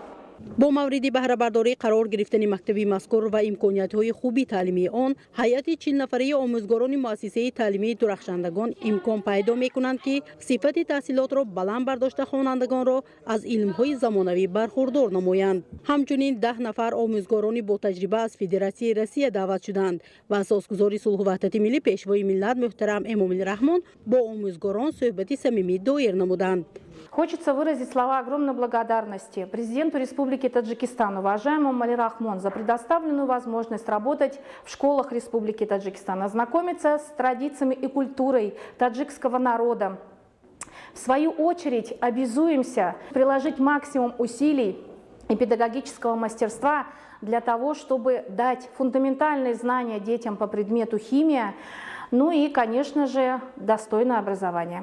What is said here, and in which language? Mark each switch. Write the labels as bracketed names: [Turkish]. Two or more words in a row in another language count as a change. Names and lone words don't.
[Tajik] Бо мавриди баҳрабардорӣ қарор гирифтани мактаби мазкур ва имкониятҳои хуби таълимии он, ҳайати 40 нафараи омӯзгорони муассисаи таълимии Дурахшандагон имкон пайдо мекунанд ки сифати таҳсилотро баланд бардошта хонандагонро аз илмҳои замонавӣ бархӯрдор намоянд. Ҳамчунин 10 нафар омӯзгорони ботаҷриба аз Федератсияи Русия даъват шуданд ва Асосгузори сулҳ ва ваҳдати миллӣ Пешвои миллат муҳтарам Эмомалӣ Раҳмон бо омӯзгорон суҳбати самимӣ доир намуданд. [Russian] Хочется выразить слова огромной благодарности президенту Республики Таджикистан, уважаемому Эмомали Рахмон, за предоставленную возможность работать в школах Республики Таджикистан, ознакомиться с традициями и культурой таджикского народа. В свою очередь обязуемся приложить максимум усилий и педагогического мастерства для того, чтобы дать фундаментальные знания детям по предмету химия, ну и, конечно же, достойное образование.